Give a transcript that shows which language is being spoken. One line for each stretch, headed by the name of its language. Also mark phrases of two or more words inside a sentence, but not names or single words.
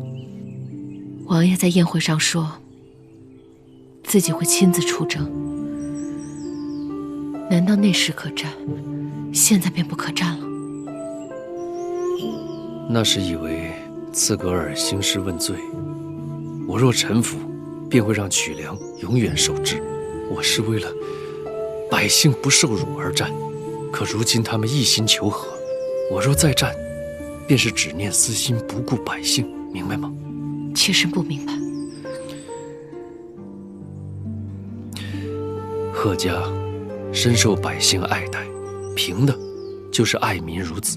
Chinese: 王爺在宴會上說自己會親自出征，難道那時可戰，現在便不可戰了？那是以為刺格爾興師問罪，我若臣服，便會讓曲梁永遠受制。我是為了百姓不受辱而戰，可如今他們一心求和，我若再戰，便是只念私心，不顧百姓，明白嗎？妾身不明白。賀家深受百姓愛戴，憑的就是愛民如子。